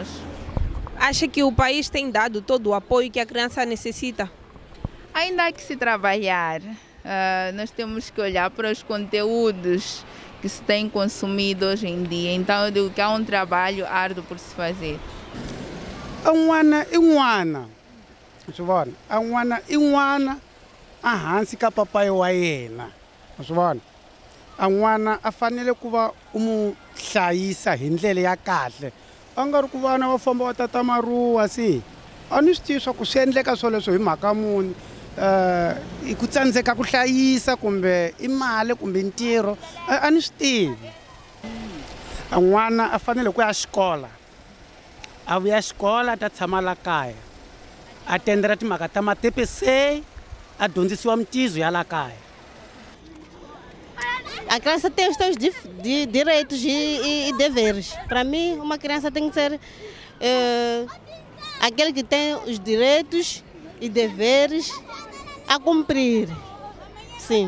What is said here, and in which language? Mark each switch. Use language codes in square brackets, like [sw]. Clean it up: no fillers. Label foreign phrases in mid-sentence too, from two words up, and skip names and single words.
[pt] Acha que o país tem dado todo o apoio que a criança necessita? Ainda há que se trabalhar, nós temos que olhar para os conteúdos que se tem consumido hoje em dia, então eu digo que há um trabalho árduo por se fazer. [ts] Hansi ka papai wa yena ma swi vona a n'wana a fanele ku va u mu hlayisa hi ndlela ya kahle a nga ri ku vana va famba va tata maruwa si a ni swi tivi swa ku swi endleka swoleswo hi mhaka muni i ku tsandzeka ku hlayisa kumbe i mali kumbe ntirho a ni swi tivi a n'wana a fanele ku ya xikola a vuya xikola a ta tshama la kaya a tendera timhaka ta matepesei a dyondzisiwa mitizo ya la kaya. [pt] A criança tem os seus direitos e deveres. Para mim, uma criança tem que ser aquele que tem os direitos e deveres a cumprir. Sim.